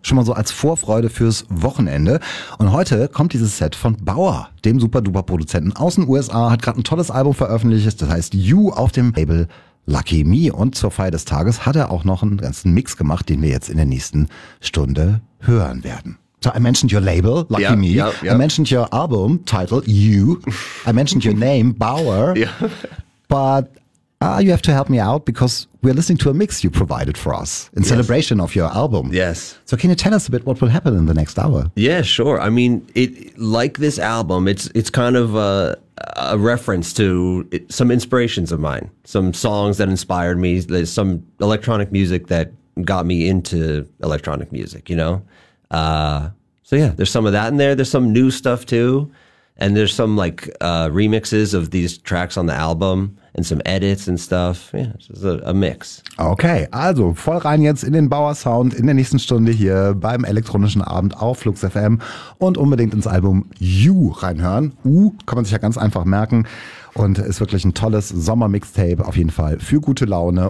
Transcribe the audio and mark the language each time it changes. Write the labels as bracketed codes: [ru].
[de] Schon mal so als Vorfreude fürs Wochenende. Und heute kommt dieses Set von Bauer, dem Super-Duper-Produzenten aus den USA. Hat gerade ein tolles Album veröffentlicht. Das heißt You auf dem Label Lucky Me. Und zur Feier des Tages hat er auch noch einen ganzen Mix gemacht, den wir jetzt in der nächsten Stunde hören werden. [en] So, I mentioned your label, Lucky Me. Yeah, yeah. I mentioned your album, title, You. I mentioned your name, Bauer. Yeah. But you have to help me out because we're listening to a mix you provided for us in celebration of your album. Yes. So can you tell us a bit what will happen in the next hour? Yeah, sure. I mean, it like this album, it's kind of a reference to some inspirations of mine, some songs that inspired me, some electronic music that got me into electronic music, you know? So yeah, there's some of that in there. There's some new stuff too. And there's some like remixes of these tracks on the album and some edits and stuff. Yeah, it's a mix. [de] Okay, also voll rein jetzt in den Bauer Sound in der nächsten Stunde hier beim elektronischen Abend auf Flux FM und unbedingt ins Album You reinhören. U kann man sich ja ganz einfach merken und ist wirklich ein tolles Sommer-Mixtape auf jeden Fall für gute Laune.